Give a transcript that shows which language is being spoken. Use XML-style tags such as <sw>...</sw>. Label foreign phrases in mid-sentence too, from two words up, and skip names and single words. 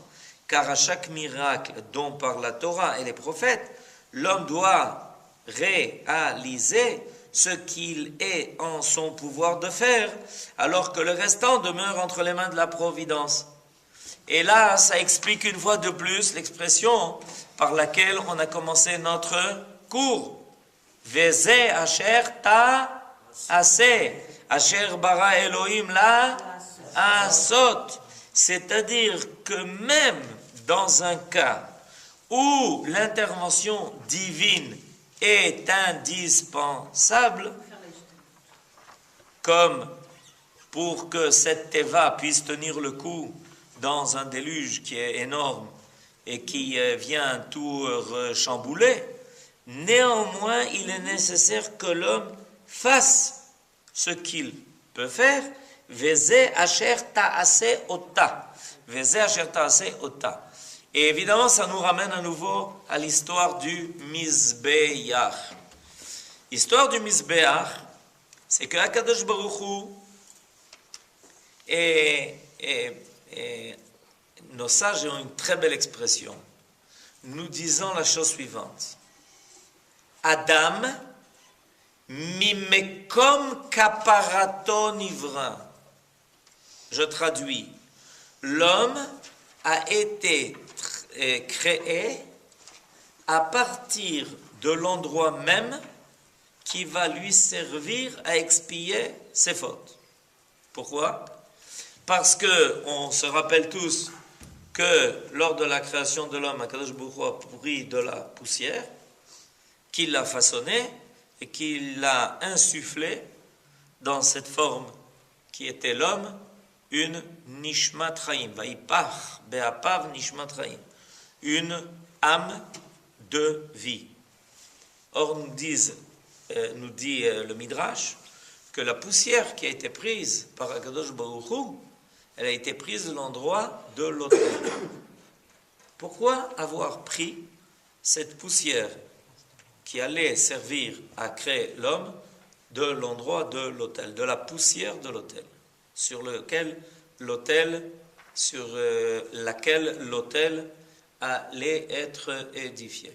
<fr>Car à chaque miracle dont parle la Torah et les prophètes, l'homme doit réaliser ce qu'il est en son pouvoir de faire, alors que le restant demeure entre les mains de la providence. Et là, ça explique une fois de plus l'expression par laquelle on a commencé notre cours.</fr> <he>וזה אשר תעשה, אשר ברא אלהים לעשות.</he> <fr>C'est-à-dire que même dans un cas où l'intervention divine est indispensable, comme pour que cette teva puisse tenir le coup dans un déluge qui est énorme et qui vient tout chambouler, néanmoins, il est nécessaire que l'homme fasse ce qu'il peut faire.</fr> <he>וזה אשר תעשה אותה. וזה אשר תעשה אותה.</he> <fr>Et évidemment, ça nous ramène à nouveau à l'histoire du Mizbeach. L'histoire du Mizbeach, c'est que Akadosh Baruch Hu et nos sages ont une très belle expression, nous disant la chose suivante.</fr> <he>אדם, ממקום כפרתו נברא.</he> <fr>Je traduis. L'homme a été créé à partir de l'endroit même qui va lui servir à expier ses fautes. Pourquoi ? Parce que on se rappelle tous que lors de la création de l'homme, Akadosh Baruch Hu a pris de la poussière, qu'il l'a façonnée et qu'il l'a insufflé dans cette forme qui était l'homme, une</fr> <he>נשמת חיים, ויפח באפיו נשמת חיים,</he> <fr>une âme de vie. Or nous dit le Midrash que la poussière qui a été prise par Akadosh Baruch Hu, elle a été prise de l'endroit de l'autel. Pourquoi avoir pris cette poussière qui allait servir à créer l'homme de l'endroit de l'autel, de la poussière de l'autel, sur laquelle l'autel allait être édifié?</fr>